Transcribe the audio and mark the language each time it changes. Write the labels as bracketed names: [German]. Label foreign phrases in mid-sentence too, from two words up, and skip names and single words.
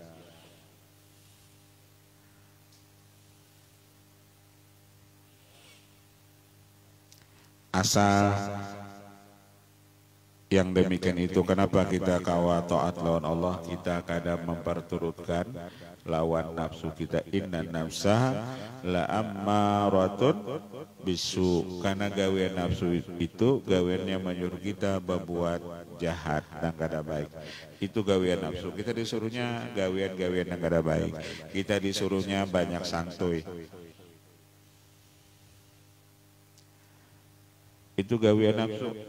[Banjar] Asal yang demikian itu, kenapa kita kawa taat lawan Allah, kita kadang memperturutkan lawan nafsu kita. [Arabic] إن النفس لأمارة بالسوء, [Banjar] karena gawean nafsu itu gaweannya menyuruh kita berbuat jahat dan kada baik. Itu gawean nafsu. Kita disuruhnya gawean-gawean yang kada baik, kita disuruhnya banyak santuy. Itu gawean nafsu.